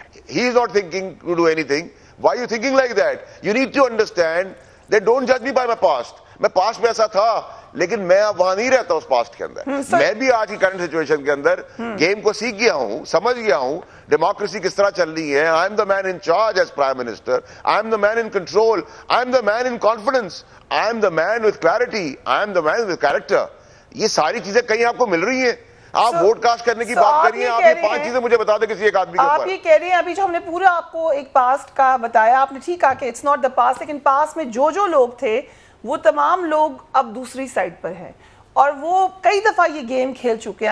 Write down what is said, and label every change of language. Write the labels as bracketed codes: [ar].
[en] He is not thinking to do any thing. Why you thinking like that? You need to understand that don't جج me by my past. [ur] میں past میں ایسا تھا لیکن میں اب وہاں نہیں رہتا اس پاسٹ کے اندر. میں بھی آج کی کرنٹ سچویشن کے اندر گیم کو سیکھ گیا ہوں, سمجھ گیا ہوں ڈیموکریسی کس طرح چل رہی ہے. [en] I am the man in charge as prime minister, I am the man in control, I am the man in confidence, I am the man with clarity, I am the man with character. [ur] یہ ساری چیزیں کہیں آپ کو مل رہی ہیں. آپ ووٹ کاسٹ کرنے کی بات کر رہی ہیں, آپ یہ 5 چیزیں مجھے بتا دیں کسی ایک آدمی کے اوپر. آپ یہ کہہ رہے ہیں ابھی جو ہم نے پورا آپ کو ایک پاسٹ کا بتایا, آپ نے ٹھیک کہا کہ [en] it's not the past, [ur] لیکن پاسٹ میں جو لوگ تھے وہ تمام لوگ اب دوسری سائڈ پر ہیں اور وہ کئی دفعہ یہ گیم کھیل چکے ہیں.